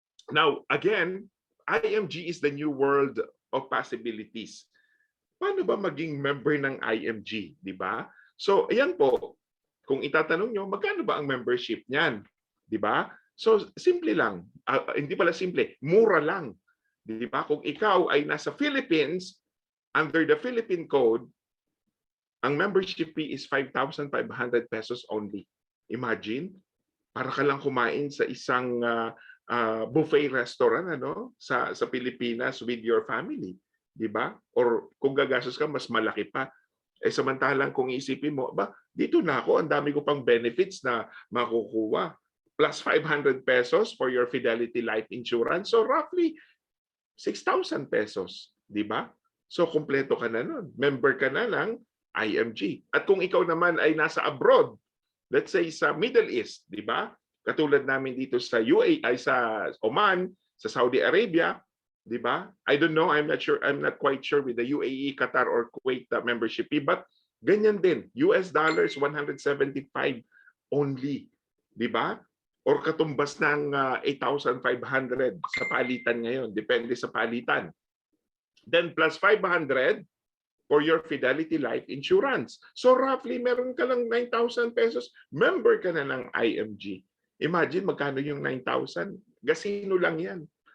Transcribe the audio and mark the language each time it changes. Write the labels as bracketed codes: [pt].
[en] Now, again, IMG is the new world of possibilities. [tl] Paano ba maging member ng IMG, di ba? So, ayan po. Kung itatanong nyo, magkano ba ang membership niyan? Di ba? So, simple lang. Hindi pala simple, mura lang. Di ba? Kung ikaw ay nasa Philippines, [en] under the Philippine Code, [tl] ang [en] membership fee is 5,500 pesos only. [tl] Imagine, para ka lang kumain sa isang buffet restaurant sa Pilipinas [en] with your family. [tl] Di ba? Or kung gagastos ka, mas malaki pa. Samantalang kung isipin mo, dito na ako, ang dami ko pang benefits na makukuha. [en] Plus 500 pesos for your Fidelity Life Insurance. So roughly 6,000 pesos. [tl] Di ba? So kumpleto ka na nun. Member ka na ng IMG. At kung ikaw naman ay nasa abroad, [en] let's say [tl] sa Middle East, di ba? Katulad namin dito sa UAE, ay sa Oman, sa Saudi Arabia, di ba? [en] I don't know, I'm not quite sure with the UAE, Qatar or Kuwait membership fee, but [tl] ganyan din, [en] US dollars 175 only, [tl] di ba? Or katumbas ng 8,500 sa palitan ngayon, depende sa palitan. [en] Then plus 500 for your Fidelity Life Insurance. [tl] So roughly meron ka lang 9,000 pesos, member ka na ng IMG. Imagine magkano yung 9,000? Gasino lang yan.